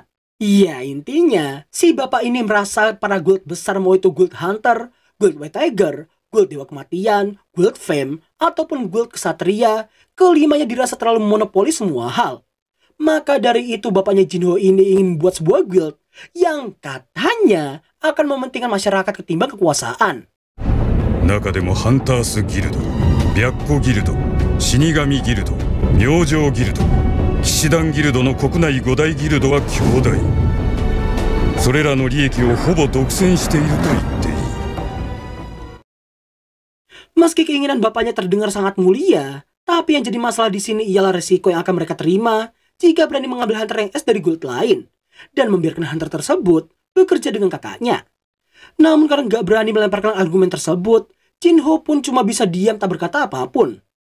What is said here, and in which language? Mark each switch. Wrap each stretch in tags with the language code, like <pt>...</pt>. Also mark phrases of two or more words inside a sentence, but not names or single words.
<id>Ya intinya, si bapak ini merasa para guild besar mau itu Guild Hunter, Guild White Tiger, Guild Dewa Kematian, Guild Fame, ataupun Guild Kesatria, kelimanya dirasa terlalu monopoli semua hal. Maka dari itu bapaknya Jinho ini ingin membuat sebuah guild yang katanya akan mementingkan masyarakat ketimbang kekuasaan.</id> <ja>中でもハンタースギルド、白虎ギルド、死神ギルド、明星ギルド、騎士団ギルドの国内5大ギルドは強大。それらの利益をほぼ独占していると言っていい。</ja> <id>Meski keinginan bapaknya terdengar sangat mulia, tapi yang jadi masalah di sini ialah resiko yang akan mereka terima jika berani mengambil hunter yang S dari guild lain dan membiarkan hunter tersebut bekerja dengan kakaknya. Namun karena gak berani melemparkan argumen tersebut, Jinho pun cuma bisa diam tak berkata apapun.</id>